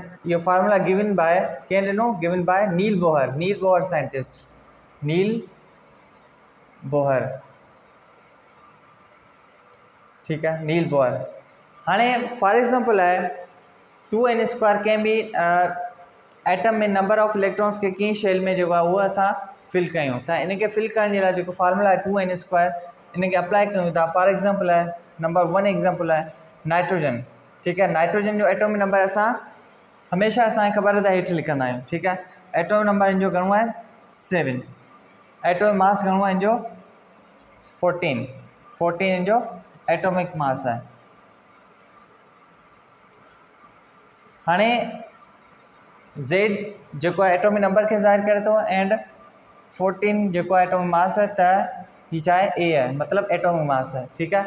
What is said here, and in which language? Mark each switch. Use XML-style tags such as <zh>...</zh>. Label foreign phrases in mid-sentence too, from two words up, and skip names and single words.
<sd>इहो</sd> <en>formula given by</en> <sd>कंहिं ॾिनो,</sd> <en>given by</en> <sd>नील बोहर साइंटिस्ट नील बोहर ठीकु आहे नील बोहर। हाणे</sd> <en>for example</en> <sd>आहे</sd> <en>2n square</en> <sd>कंहिं बि एटम में</sd> <en>number of electrons</en> <sd>खे कीअं शेल में जेको आहे उहो असां फिल कयूं था। इनखे फिल करण जे लाइ जेको फार्मूला आहे</sd> <en>2n square</en> <sd>इनखे अप्लाई कयूं था।</sd> <en>for example</en> <sd>आहे नंबर 1 एग्जांपल आहे नाइट्रोजन ठीकु आहे। नाइट्रोजन जो</sd> <en>atomic number</en> <sd>असां हमेशह असांखे ख़बर आहे त हेठि लिखंदा आहियूं ठीकु आहे।</sd> <en>atomic number</en> <sd>हिन जो घणो आहे 7,</sd> <en>atomic mass</en> <sd>घणो आहे हिन जो 14 हिन जो</sd> <en>atomic mass</en> <sd>आहे। हाणे Z जेको आहे</sd> <en>atomic number</en> <sd>खे ज़ाहिर करे थो एंड 14 जेको आहे</sd> <en>atomic mass</en> <sd>आहे त हीअ छा आहे A आहे मतिलबु</sd> <en>atomic mass</en> <sd>आहे ठीकु आहे।</sd>